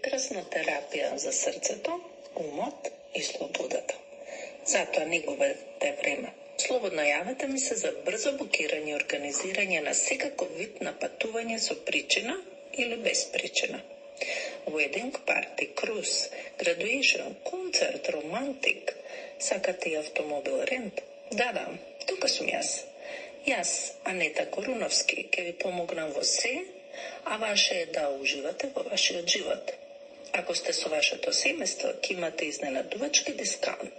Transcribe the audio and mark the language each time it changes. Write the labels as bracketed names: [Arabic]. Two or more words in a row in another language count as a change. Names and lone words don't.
[Macedonian] чудесна терапија за срцето, умот и слободата. Затоа не губете време. Слободно јавете ми се за брзо букирање и организирање на секаков вид на патување со причина или без причина. [English] Wedding, party, cruise, graduation, [Macedonian] концерт, романтик. Сакате и автомобил рент? Да, тука сум јас. Јас, Анета Коруновски, ќе ви помогнам во се, а ваше е да уживате во вашиот живот. Ако сте со вашето семејство, ќе имате изненадувачки дискаунт.